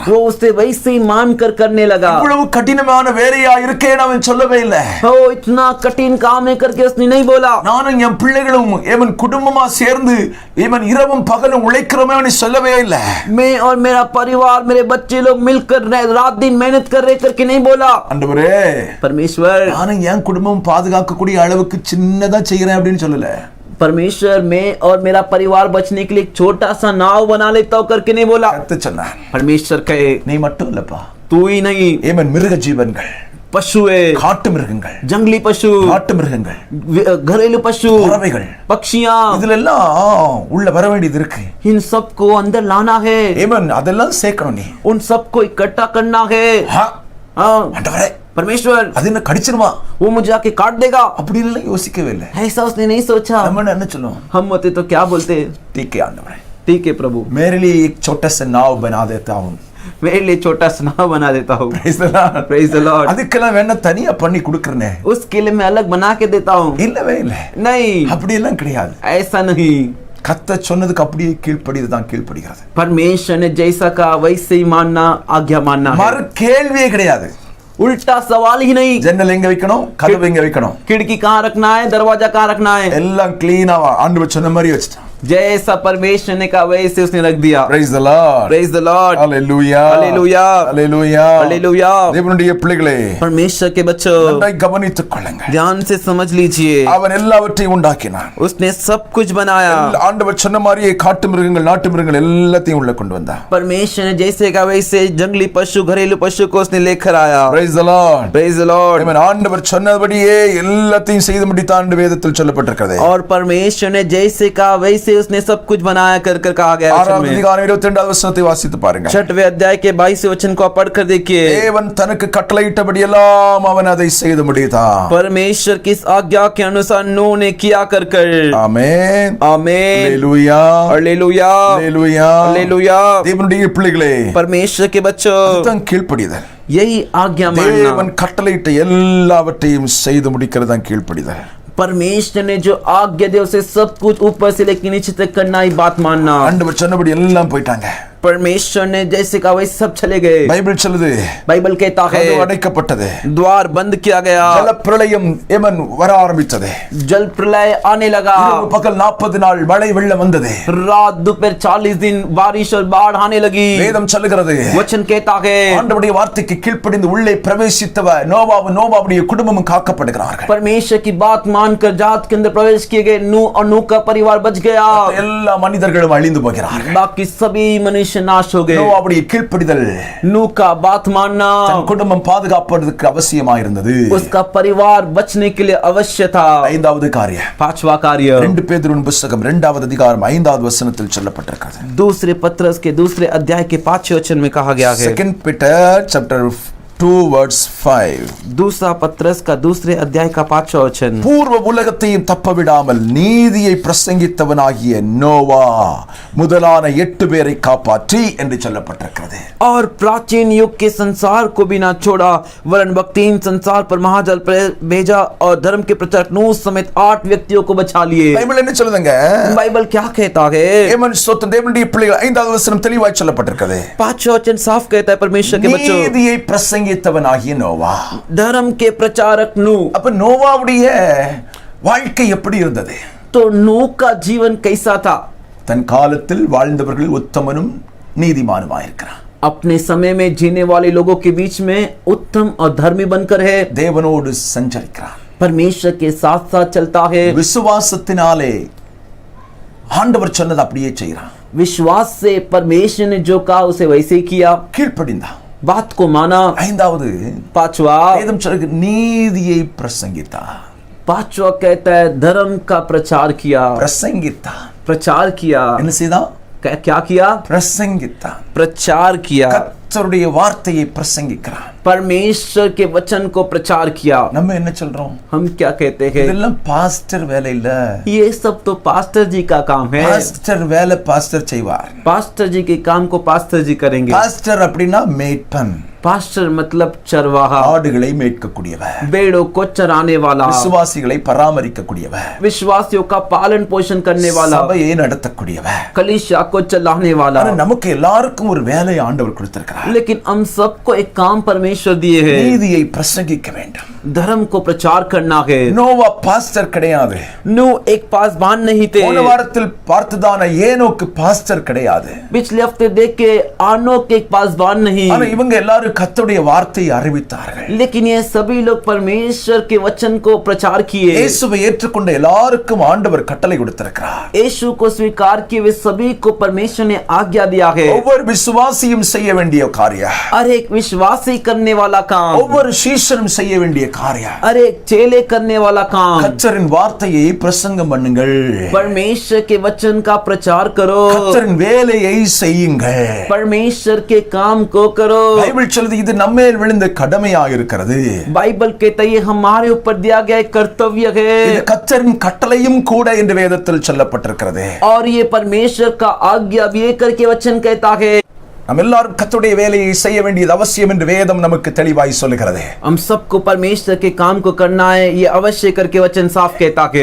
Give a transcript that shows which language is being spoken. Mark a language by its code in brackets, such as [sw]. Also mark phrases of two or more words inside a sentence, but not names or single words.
[hi] वो उसे वैसे ही मान कर करने लगा। [ta] இவ்வளவு கடினமான வேலையா இருக்கேன்னு அவன் சொல்லவே இல்லை. [hi] ओ इतना कठिन काम है करके उसने नहीं बोला। [ta] நானும் என் பிள்ளைகளும் ஏமன் குடும்பமா சேர்ந்து ஏமன் இரவும் பகலும் உழைக்கிறோமே அவன் சொல்லவே இல்லை. [hi] मैं और मेरा परिवार, मेरे बच्चे लोग मिलकर रात दिन मेहनत कर रहे करके नहीं बोला। [ta] ஆண்டவரே, [hi] परमेश्वर, [ta] நானும் என் குடும்பம் பாதுகாக்கக்கூடிய அளவுக்கு சின்னதா செய்யறேன் அப்படின்னு சொல்லல. [hi] परमेश्वर, मैं और मेरा परिवार बचने के लिए एक छोटा सा नाव बना लेता हूं करके नहीं बोला। [ta] கர்த்தர் சொன்னார், [hi] परमेश्वर कहे [ta] நீ மட்டும் இல்லப்பா, [hi] तू ही नहीं, [ta] ஏமன் மிருக ஜீவன்கள், [hi] पशु है, [ta] காட்டு மிருகங்கள், [hi] जंगली पशु, [ta] காட்டு மிருகங்கள், [hi] घरेलू पशु, [ta] பறவைகள், [hi] पक्षियां, [ta] இதுல எல்லாம் உள்ள வர வேண்டியது இருக்கு. [hi] इन सबको अंदर लाना है, [ta] ஏமன் அதெல்லாம் சேர்க்கணும். நீ [hi] उन सबको इकट्ठा करना है। हाँ, [ta] ஆண்டவரே, [hi] परमेश्वर, [ta] அது என்ன கடிச்சிருமா [hi] वो मुझे आके काट देगा, [ta] அப்படி எல்லாம் யோசிக்கவே இல்லை. [hi] ऐसा उसने नहीं सोचा। [ta] நம்ம என்ன சொல்லுவோம், [hi] हम होते तो क्या बोलते, ठीक है आंडवरे, ठीक है प्रभु, मेरे लिए एक छोटा सा नाव बना देता हूँ. मेरे लिए छोटा सा नाव बना देता हूँ। [en] Praise the Lord. Praise the Lord. [ta] அதுக்கெல்லாம் வேணா தனியா பண்ணி கொடுக்கறனே. [hi] उसके लिए मैं अलग बना के देता हूँ। [ta] இல்லவே இல்ல, [hi] नहीं, [ta] அப்படி எல்லாம் கிடையாது. [hi] ऐसा नहीं। [ta] கர்த்தர் சொன்னதுக்கு அப்படியே கீழ்ப்படியது தான் கீழ்ப்படிகிறது. [hi] परमेश्वर ने जैसा कहा वैसे ही मानना, आज्ञा मानना है। [ta] மறு கேள்வியே கிடையாது. [hi] उल्टा सवाल ही नहीं। [ta] ஜன்னல் எங்க வைக்கணும், கதவு எங்க வைக்கணும், [hi] खिड़की कहाँ रखना है, दरवाजा कहाँ रखना है, [ta] எல்லாம் கிளீனா ஆண்டவர் சொன்ன மாதிரி வச்சிட்டான். [hi] जैसा परमेश्वर ने कहा वैसे उसने रख दिया। [en] Praise the Lord. Praise the Lord. Hallelujah. Hallelujah. Hallelujah. Hallelujah. [ta] தேவனுடைய பிள்ளைகளே, [hi] परमेश्वर के बच्चों, [ta] நன்றாய் கவனித்துக் கொள்ளுங்கள். [hi] ध्यान से समझ लीजिए, [ta] அவன் எல்லாவற்றையும் உண்டாக்கினான். [hi] उसने सब कुछ बनाया। [ta] ஆண்டவர் சொன்ன மாதிரியே காட்டு மிருகங்கள், நாட்டு மிருகங்கள் எல்லாத்தையும் உள்ள கொண்டு வந்தான். [hi] परमेश्वर ने जैसे कहा वैसे जंगली पशु, घरेलू पशु को उसने लेकर आया। [en] Praise the Lord. Praise the Lord. [ta] ஆமென். ஆண்டவர் சொன்னபடியே எல்லாத்தையும் செய்து முடித்தான் என்று வேதத்தில் சொல்லப்பட்டிருக்கிறது. [hi] और परमेश्वर ने जैसे कहा वैसे उसने सब कुछ बनाया कर कर कहा गया है। [ta] 6 அதிகாரம் 22வது வசனத்தை வாசித்து பாருங்க. [hi] 6वें अध्याय के 22वें वचन को पढ़कर देखिए। [ta] தேவன் தனக்கு கட்டளையிட்டபடி எல்லாம் அவன் அதை செய்து முடித்தான். [hi] परमेश्वर किस आज्ञा के अनुसार नूह ने किया कर कर। [ta] ஆமென். [hi] आमीन। [ta] ஹalleluya. [hi] हालेलुया। [ta] ஹalleluya. [hi] हालेलुया। [ta] தேவனுடைய பிள்ளைகளே, [hi] परमेश्वर के बच्चों, [ta] அதுதான் கீழ்ப்படிதல். [hi] यही आज्ञा मानना। [ta] தேவன் கட்டளையிட்ட எல்லாவற்றையும் செய்து முடிக்கிறது தான் கீழ்ப்படிதல். [hi] परमेश्वर ने जो आज्ञा दी उसे सब कुछ ऊपर से लेकर नीचे तक करना ही बात मानना। [ta] ஆண்டவர் சொன்னபடி எல்லாம் போயிட்டாங்க. [hi] परमेश्वर ने जैसे कहा वैसे सब चले गए। [ta] பைபிள் சொல்லுது, [hi] बाइबल कहता है [ta] கதவு அடைக்கப்பட்டது, [hi] द्वार बंद किया गया, [ta] ஜல பிரளயம் ஏமன் வர ஆரம்பித்தது, [hi] जल प्रलय आने लगा, [ta] இரவு பகல் 40 நாள் மழை வெள்ளம் வந்தது, [hi] रात दोपहर 40 दिन बारिश और बाढ़ आने लगी। [ta] வேதம் சொல்லுகிறது, [hi] वचन कहता है [ta] ஆண்டவருடைய வார்த்தைக்கு கீழ்ப்படிந்து உள்ளே பிரவேசித்தவர் நோவாவுடைய குடும்பமும் காக்கப்படுகிறார்கள். [hi] परमेश्वर की बात मानकर जहाज के अंदर प्रवेश किए गए नूह और नूह का परिवार बच गया। [ta] எல்லா மனிதர்களும் அழிந்து போகிறார்கள். [hi] बाकी सभी मनुष्य मनुष्य नाश हो गए। [ta] நோவாவுடைய கீழ்ப்படிதல் [hi] नूह का बात मानना, [ta] தன் குடும்பம் பாதுகாப்பதற்கு அவசியமாயிருந்தது. [hi] उसका परिवार बचने के लिए अवश्य था। [ta] ஐந்தாவது காரியம், [hi] पांचवा कार्य, [ta] 2 பேதுருவின் புத்தகம் 2வது அதிகாரம் 5வது வசனத்தில் சொல்லப்பட்டிருக்கிறது. [hi] दूसरे पत्रस के दूसरे अध्याय के 5वें वचन में कहा गया है। [en] 2 Peter chapter 2 verse 5. [hi] दूसरा पत्रस का दूसरे अध्याय का 5वां वचन, [ta] பூர்வ உலகத்தையும் தப்ப விடாமல் நீதியை பிரசங்கித்தவனாகிய நோவா முதலான 8 பேரை காப்பாற்றி என்று சொல்லப்பட்டிருக்கிறது. [hi] और प्राचीन युग के संसार को भी ना छोड़ा वरन भक्तिहीन संसार पर महाजल भेजा और धर्म के प्रचारक नूह समेत 8 व्यक्तियों को बचा लिए। [ta] பைபிள் என்ன சொல்லுதுங்க? [hi] बाइबल क्या कहता है? [ta] ஏமன் ஸ்தோத்திரம், தேவனுடைய பிள்ளைகள் 5வது வசனம் தெளிவாய் சொல்லப்பட்டிருக்கிறது. [hi] 5वां वचन साफ कहता है, परमेश्वर के बच्चों, [ta] நீதியை பிரசங்கித்தவனாகிய நோவா. [hi] धर्म के प्रचारक नूह। [ta] அப்ப நோவாவுடைய வாழ்க்கை எப்படி இருந்தது? [hi] तो नूह का जीवन कैसा था? [ta] தன் காலத்தில் வாழ்ந்தவர்கள் உத்தமனும் நீதிமானுமாயிருக்கிறான். [hi] अपने समय में जीने वाले लोगों के बीच में उत्तम और धर्मी बनकर है, [ta] தேவனோடு சஞ்சரிக்கிறான். [hi] परमेश्वर के साथ साथ चलता है, [ta] விசுவாசத்தினாலே ஆண்டவர் சொன்னது அப்படியே செய்கிறான். [hi] विश्वास से परमेश्वर ने जो कहा उसे वैसे ही किया, [ta] கீழ்ப்படிந்தான். [hi] बात को माना। [ta] 5வது [hi] 5वां, [ta] வேதம் சொல்லுகிறது நீதியை பிரசங்கித்தான். [hi] 5वां कहता है धर्म का प्रचार किया। [ta] பிரசங்கித்தான் [hi] प्रचार किया, [ta] என்ன செய்தான்? [hi] क्या किया? [ta] பிரசங்கித்தான். [hi] प्रचार किया, [ta] கர்த்தருடைய வார்த்தையை பிரசங்கிக்கிறான். [hi] परमेश्वर के वचन को प्रचार किया। [ta] நம்ம என்ன சொல்றோம்? [hi] हम क्या कहते हैं? [ta] இதெல்லாம் பாஸ்டர் வேலை இல்ல. [hi] ये सब तो पास्टर जी का काम है। [ta] பாஸ்டர் வேலை பாஸ்டர் செய்வார். [hi] पास्टर जी के काम को पास्टर जी करेंगे। [ta] பாஸ்டர் அப்படின்னா மேய்ப்பன். [hi] पास्टर मतलब चरवाहा, [ta] ஆடுகளை மேய்க்கக்கூடியவர். [hi] भेड़ों को चराने वाला, [ta] விசுவாசிகளை பராமரிக்கக்கூடியவர். [hi] विश्वासियों का पालन पोषण करने वाला, [ta] சபையை நடத்தக்கூடியவர். [hi] कलीसिया को चलाने वाला। [ta] ஆனா நமக்கு எல்லாருக்கும் ஒரு வேலையை ஆண்டவர் கொடுத்திருக்கிறார். [hi] लेकिन हम सबको एक काम परमेश्वर दिए हैं, [ta] நீதியை பிரசங்கிக்க வேண்டும். [hi] धर्म को प्रचार करना है। [ta] நோவா பாஸ்டர் கிடையாது. [hi] नूह एक पासबान नहीं थे। [ta] போன வாரத்தில் பார்த்ததான ஏனோக்கு பாஸ்டர் கிடையாது. [hi] पिछले हफ्ते देख के आनोक एक पासबान नहीं, [ta] ஆனா இவங்க எல்லாரும் கர்த்தருடைய வார்த்தையை அறிவித்தார்கள். [hi] लेकिन ये सभी लोग परमेश्वर के वचन को प्रचार किए। [ta] இயேசுவை ஏற்றுக்கொண்ட எல்லாருக்கும் ஆண்டவர் கட்டளை கொடுத்திருக்கிறார். [hi] यीशु को स्वीकार किए वे सभी को परमेश्वर ने आज्ञा दिया है। [ta] ஒவ்வொரு விசுவாசியும் செய்ய வேண்டிய காரியம், [hi] हर एक विश्वासी करने वाला काम, [ta] ஒவ்வொரு சீஷனும் செய்ய வேண்டிய காரியம், [hi] हर एक चेले करने वाला काम, [ta] கர்த்தரின் வார்த்தையை பிரசங்கம் பண்ணுங்கள். [hi] परमेश्वर के वचन का प्रचार करो, [ta] கர்த்தரின் வேலையை செய்யுங்கள். [hi] परमेश्वर के काम को करो। [ta] பைபிள் சொல்லுது இது நம்மேல் விழுந்த கடமையாக இருக்கிறது. [hi] बाइबल कहता है ये हमारे ऊपर दिया गया एक कर्तव्य [ta] இது [hi] है, [ta] கர்த்தரின் கட்டளையும் கூட என்று வேதத்தில் சொல்லப்பட்டிருக்கிறது. [hi] और ये परमेश्वर का आज्ञा भी करके वचन कहता है। [ta] நாம் எல்லாரும் கர்த்தருடைய வேலையை செய்ய வேண்டியது அவசியம் என்று வேதம் நமக்கு தெளிவாய் சொல்லுகிறது. [hi] हम सबको परमेश्वर के काम को करना है, ये अवश्य करके वचन साफ कहता है।